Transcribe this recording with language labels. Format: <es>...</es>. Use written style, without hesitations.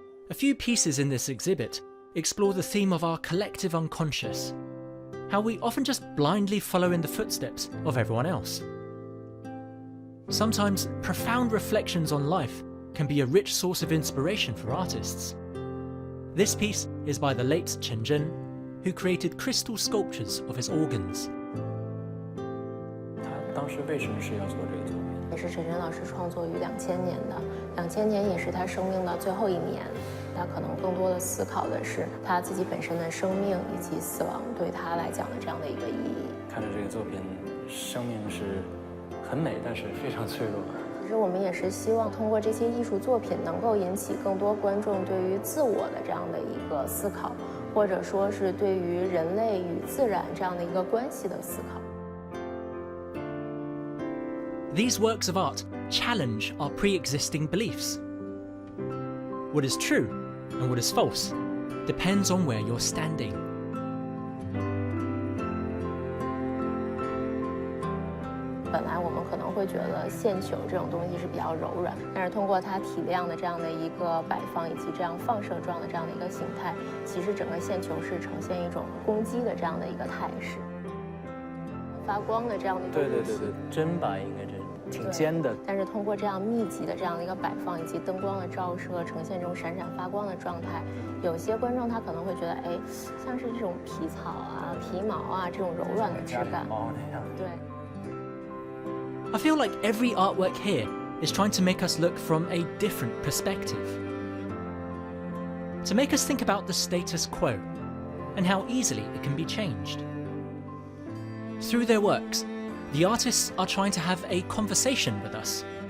<en>A few pieces in this exhibit explore the theme of our collective unconscious, how we often just blindly follow in the footsteps of everyone else. Sometimes profound reflections on life can be a rich source of inspiration for artists. This piece is by the late Chen Zhen, who created crystal sculptures of his organs.</en> <zh>他当时为什么是要做这个作品？也是陈真老师创作于2000年的，2000年也是他生命的最后一年。他可能更多的思考的是他自己本身的生命以及死亡对他来讲的这样的一个意义。看着这个作品，生命是很美，但是非常脆弱。其实我们也是希望通过这些艺术作品，能够引起更多观众对于自我的这样的一个思考，或者说是对于人类与自然这样的一个关系的思考。</zh> <en>These works of art challenge our pre-existing beliefs. What is true and what is false depends on where you're standing.</en> <zh>本来我们可能会觉得线球这种东西是比较柔软，但是通过它体量的这样的一个摆放以及这样放射状的这样的一个形态，其实整个线球是呈现一种攻击的这样的一个态势。发光的这样的一个对，真白应该是挺尖的。但是通过这样密集的这样的一个摆放以及灯光的照射，呈现这种闪闪发光的状态，有些观众他可能会觉得，哎，像是这种皮草啊、皮毛啊这种柔软的质感。对。</zh> <en>I feel like every artwork here is trying to make us look from a different perspective. To make us think about the status quo and how easily it can be changed. Through their works, the artists are trying to have a conversation with us.</en>